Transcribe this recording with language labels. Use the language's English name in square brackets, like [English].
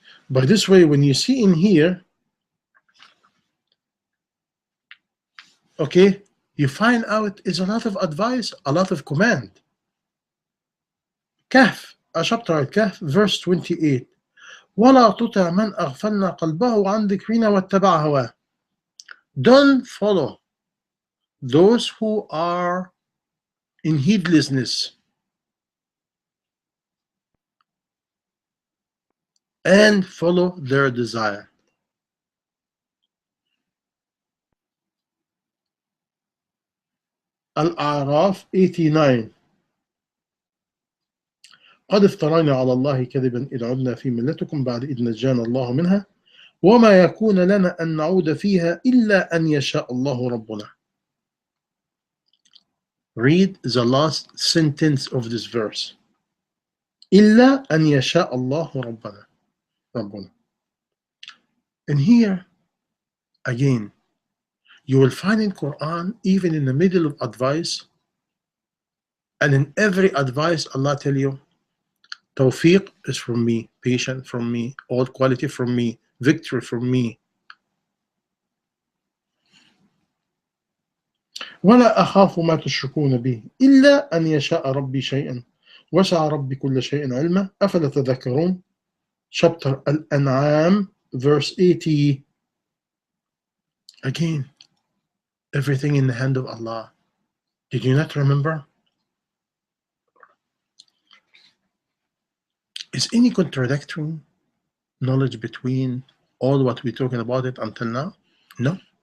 [English] By this way, when you see in here, okay, you find out is a lot of advice, a lot of command. Kahf, chapter Kahf, verse 28. [Arabic] ولا تطع من أغفلنا قلبه عن ذكرنا واتبع هواه. [English] Don't follow those who are in heedlessness and follow their desire. Al-A'raf 89. [Arabic] قد افترينا على الله كذبا إذ عدنا في ملتكم بعد إذ نجانا الله منها وما يكون لنا أن نعود فيها إلا أن يشاء الله ربنا. [English] Read the last sentence of this verse. [Arabic] إلا أن يشاء الله ربنا. [English] And here again, you will find in Quran, even in the middle of advice, and in every advice Allah tell you, Tawfiq is from me, patience from me, all quality from me, victory from me. [Arabic] ولا أخاف ما تشركون به إلا أن يشاء ربي شيئا وسع ربي كل شيء علما أفلا تذكرون. [English] Chapter Al-An'am, verse 80. Again, everything in the hand of Allah. Did you not remember? Is any contradictory knowledge between all what we're talking about it until now? No.